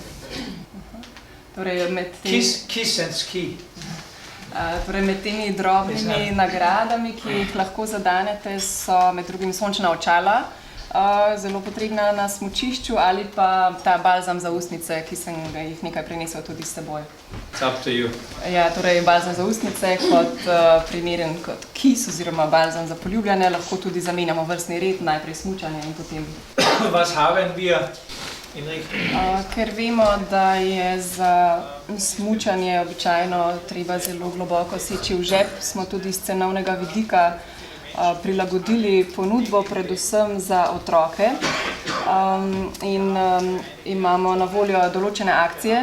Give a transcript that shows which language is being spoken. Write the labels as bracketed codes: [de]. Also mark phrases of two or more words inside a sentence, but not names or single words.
[sl] Torej, med temi drobnimi nagradami, ki jih lahko zadanete, so med drugim sončna očala, zelo potrebna na smučišču, ali pa ta balzam za ustnice, ki sem jih nekaj prinesel tudi s seboj. [en] It's up to you. [sl] Ja, torej balzam za ustnice kot primeren kot kis oziroma balzam za poljubljene, lahko tudi zamenjamo vrstni red, najprej smučanje in potem. [de] Was haben wir in [sl] Ker vemo, da je za smučanje običajno treba zelo globoko seči v žep, smo tudi iz cenovnega vidika prilagodili ponudbo predvsem za otroke in imamo na voljo določene akcije.